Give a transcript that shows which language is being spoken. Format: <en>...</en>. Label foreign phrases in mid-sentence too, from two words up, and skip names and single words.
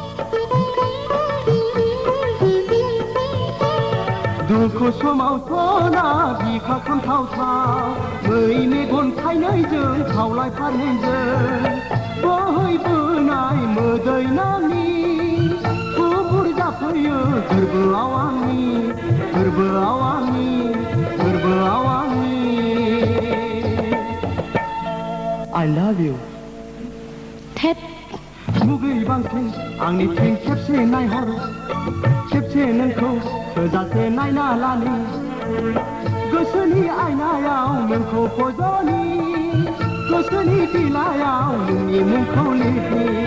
<brx>दुखु समावथ' ना बिखा खामथावथाव मै मेगन थाइनैजों खावलाय फारनैजों बोहैबोनाय मोदै नानि गुफुर जाफैयो गोरबोआव आंनि</brx> <en>I love you</en> <brx>थेट मुगै बांसिन आंनिथिं खेबसे नायहर खेबसे नोंखौ थोजासे नायना लानि गोसोनि आयनायाव नोंखौ फज'नि गोसोनि बिलायाव नोंनि मुंखौ लिरनि</brx>